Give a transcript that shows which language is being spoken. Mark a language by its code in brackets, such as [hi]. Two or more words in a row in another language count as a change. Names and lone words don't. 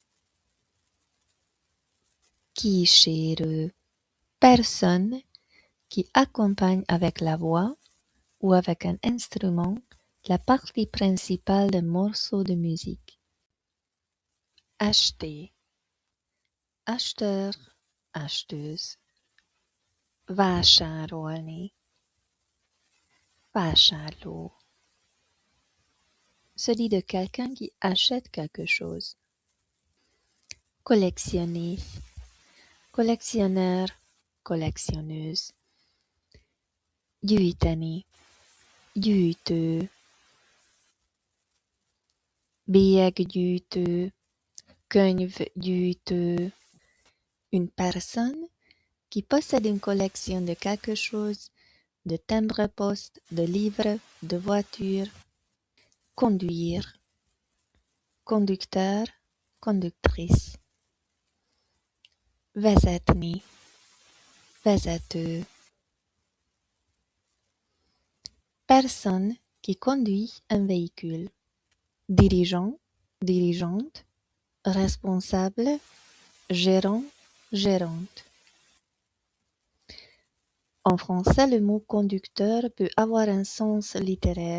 [fr] Kísérő, personne qui accompagne avec la voix ou avec un instrument la partie principale d'un morceau de musique. Acheter, acheteur, acheteuse. [hu] Vásárolni, vásárló. [fr] Se dit de quelqu'un qui achète quelque chose. Collectionner, collectionneur, collectionneuse. [hu] Gyűjteni, gyűjtő. Bélyeggyűjtő, könyvgyűjtő. [fr] Une personne qui possède une collection de quelque chose, de timbres-poste, de livres, de voitures. Conduire, conducteur, conductrice. [hu] Vezetni, vezető. [fr] Personne qui conduit un véhicule. Dirigeant, dirigeante, responsable, gérant, gérante. En français, le mot conducteur peut avoir un sens littéraire.